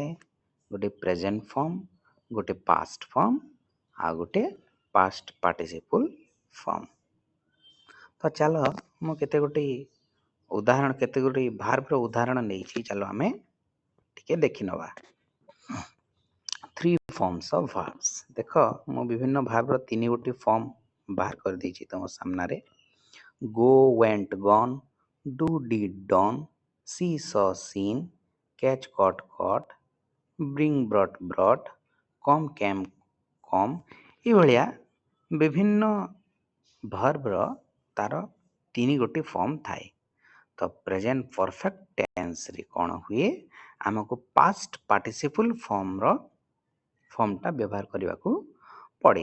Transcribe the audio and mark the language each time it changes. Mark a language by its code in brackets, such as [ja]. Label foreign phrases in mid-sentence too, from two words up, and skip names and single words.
[or] ଗୋଟେ [en] present form, [or] ଗୋଟେ [en] past form [or] ଆଉ ଗୋଟେ [en] past participle form. [or] ତ ଚାଲ ମୁଁ କେତେ ଗୋଟି ଭାର୍ବର ଉଦାହରଣ ନେଇଛି, ଚାଲ ଆମେ ଟିକେ ଦେଖିନେବା। [en] 3 forms of verbs। [or] ଦେଖ, ମୁଁ ବିଭିନ୍ନ ଭାର୍ବର 3 ଗୋଟି ଫର୍ମ ବାହାର କରିଦେଇଛି ତମ ସାମ୍ନାରେ। [en] go went gone, do did done, see saw seen, catch caught caught, bring brought brought, come came come, [or] ଏଭଳିଆ ବିଭିନ୍ନ ଭର୍ବର ତାର 3 ଗୋଟି ଫର୍ମ ଥାଏ। ତ [en] present perfect tense [or] କ'ଣ ହୁଏ? ଆମକୁ [en] past participle form [or] ବ୍ୟବହାର କରିବାକୁ ପଡ଼େ।